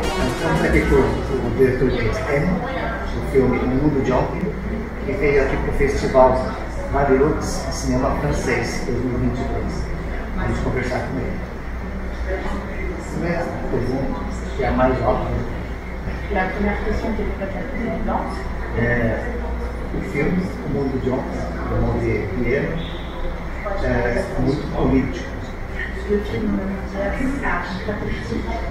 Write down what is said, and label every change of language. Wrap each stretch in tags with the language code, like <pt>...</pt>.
<pt>Estamos aqui com o diretor de M, do filme O Mundo de Ontem, que veio aqui para o Festival Varilux Cinema Francês 2022. Vamos conversar com ele. Primeira pergunta, que é a mais óbvia.</pt> <fr>La première question qui est peut-être la plus évidente.</fr> <pt>O filme O Mundo de Ontem, do Maurier Pierre, é muito político.</pt> <fr>Le film d'hier est très politique.</fr>